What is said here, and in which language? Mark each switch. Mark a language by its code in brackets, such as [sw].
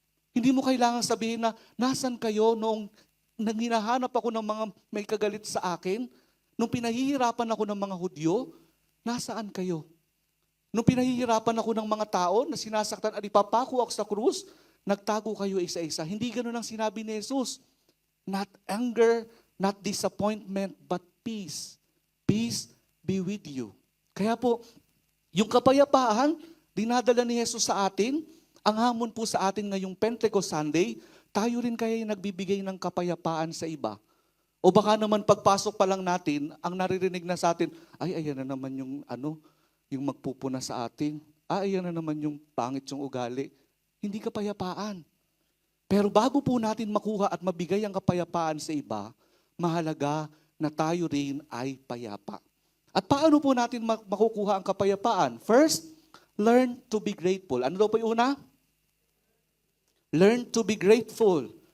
[tl] Hindi mo kailangang sabihin na, nasan kayo noong hinahanap ako ng mga may kagalit sa akin? Nung pinahihirapan ako ng mga Hudyo, nasaan kayo? Nung pinahihirapan ako ng mga tao na sinasaktan at ipapako ako sa krus, nagtago kayo isa-isa. Hindi ganun ang sinabi ni Jesus. [en] Not anger, not disappointment, but peace. Peace be with you. [tl] Kaya po, yung kapayapaan, dinadala ni Jesus sa atin. Ang hamon po sa atin ngayong Pentecost Sunday, tayo rin kaya yung nagbibigay ng kapayapaan sa iba. O baka naman pagpasok pa lang natin, ang naririnig na sa atin, ay ayan na naman yung yung magpupuna sa atin. Ayan na naman yung pangit yung ugali. Hindi kapayapaan. Pero bago po natin makuha at mabigay ang kapayapaan sa iba, mahalaga na tayo rin ay payapa. At paano po natin makukuha ang kapayapaan? [en] First, learn to be grateful. [tl] Ano daw po yung una? [en] Learn to be grateful.